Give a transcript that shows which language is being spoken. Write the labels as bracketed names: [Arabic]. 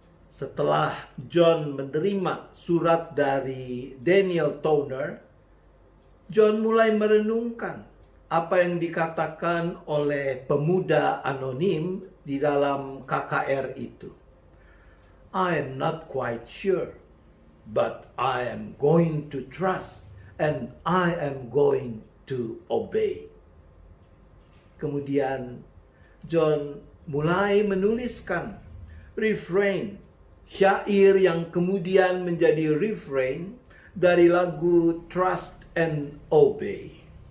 [Indonesian] Setelah John menerima surat dari Daniel Toner, John mulai merenungkan apa yang dikatakan oleh pemuda anonim di dalam KKR itu. [English] I am not quite sure, but I am going to trust and I am going to obey. [Indonesian] Kemudian John mulai menuliskan refrain, syair yang kemudian menjadi refrain dari lagu Trust and Obey.